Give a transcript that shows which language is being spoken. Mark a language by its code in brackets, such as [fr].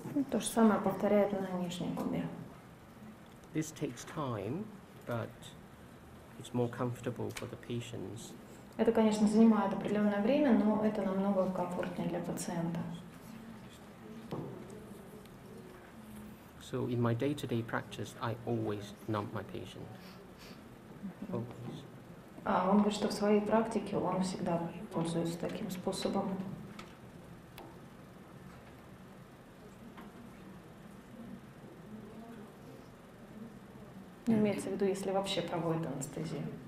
[ru] То же самое повторяет на нижней губе. [en] This takes time, but it's more comfortable for the patients. [ru] Это, конечно, занимает определенное время, но это намного комфортнее для пациента. [en] So in my day-to-day practice, I always numb my patient. Always. [ru] Он говорит, что в своей практике он всегда пользуется таким способом. Имеется в виду, если вообще проводит анестезию.